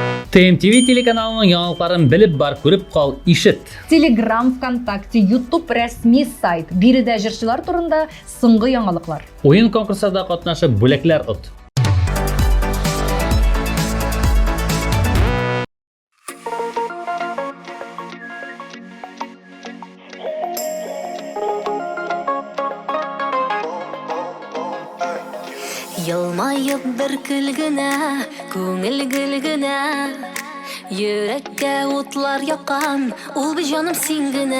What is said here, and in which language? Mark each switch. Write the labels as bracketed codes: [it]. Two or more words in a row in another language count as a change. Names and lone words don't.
[tt] TMTV телеканалының яңалыкларын біліп бар, көріп қал, ишет. Telegram, ВКонтакте, YouTube рәсми сайт. Биредә җырчылар турында соңгы яңалыклар. Ойын конкурсында катнашып бүләкләр от. Йылмайып бір күлгенә, күңел гөлгенә, йөрәккә утлар яккан, ул бит җаным син генә.